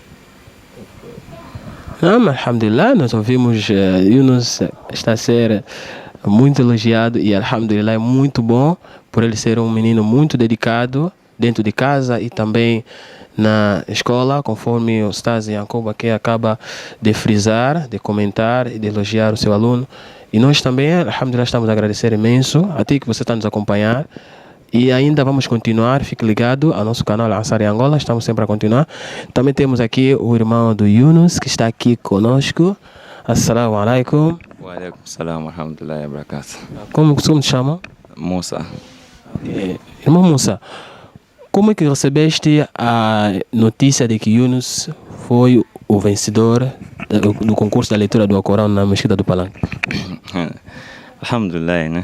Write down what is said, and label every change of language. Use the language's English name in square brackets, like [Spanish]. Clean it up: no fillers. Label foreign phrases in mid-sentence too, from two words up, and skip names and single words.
[Portuguese] Alhamdulillah, nós ouvimos Yunus está a ser muito elogiado e alhamdulillah é muito bom por ele ser um menino muito dedicado dentro de casa e também na escola, conforme o Ustaz Yaqub aqui acaba de frisar, de comentar e de elogiar o seu aluno. E nós também, alhamdulillah, estamos a agradecer imenso a ti que você está nos acompanhar E ainda vamos continuar, fique ligado ao nosso canal Al-Ansar em Angola, estamos sempre a continuar. Também temos aqui o irmão do Yunus, que está aqui conosco. [Arabic] السلام عليكم. وعليكم السلام ورحمة الله وبركاته. [Portuguese] Como te chama? Musa. Irmão Musa, como é que recebeste a notícia de que Yunus foi o vencedor do concurso da leitura do Alcorão na Mesquita do Palanque? Alhamdulillah, né?